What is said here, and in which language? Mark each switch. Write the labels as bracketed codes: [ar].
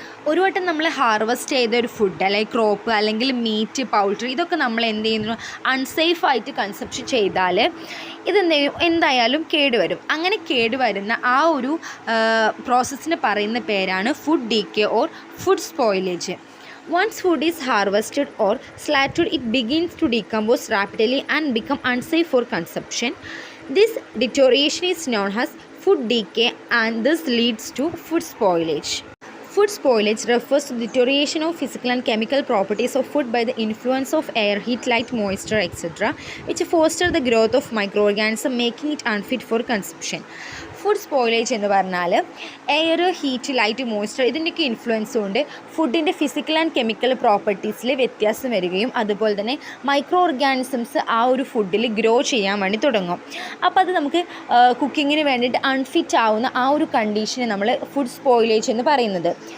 [ml] ഒരു വട്ടം നമ്മൾ ഹാർവെസ്റ്റ് ചെയ്ത ഒരു ഫുഡ് അല്ലെങ്കിൽ ക്രോപ്പ് അല്ലെങ്കിൽ മീറ്റ്, പൗൾട്രി, ഇതൊക്കെ നമ്മൾ എന്ത് ചെയ്യുന്നു, അൺസേഫായിട്ട് കൺസപ്ഷൻ ചെയ്താൽ എന്തായാലും കേടുവരും. അങ്ങനെ കേടുവരുന്ന ആ ഒരു പ്രോസസ്സിന് പറയുന്ന പേരാണ് food decay or food spoilage. [en] Once food is harvested or slaughtered, it begins to decompose rapidly and become unsafe for consumption. This deterioration is known as food decay and this leads to food spoilage. Food spoilage refers to deterioration of physical and chemical properties of food by the influence of air, heat, light, moisture, etc., which foster the growth of microorganisms, making it unfit for consumption. [ml] Food spoilage എന്ന് പറഞ്ഞാൽ air, heat, light, moisture ഇതിൻ്റെയൊക്കെ influence കൊണ്ട് ഫുഡിൻ്റെ physical and chemical പ്രോപ്പർട്ടീസിൽ വ്യത്യാസം വരികയും അതുപോലെ തന്നെ micro organisms ആ ഒരു ഫുഡിൽ ഗ്രോ ചെയ്യാൻ വേണ്ടി തുടങ്ങും. അപ്പോൾ അത് നമുക്ക് കുക്കിങ്ങിന് വേണ്ടിയിട്ട് അൺഫിറ്റ് ആവുന്ന ആ ഒരു കണ്ടീഷനെ നമ്മൾ ഫുഡ് സ്പോയിലേജ് എന്ന് പറയുന്നത്.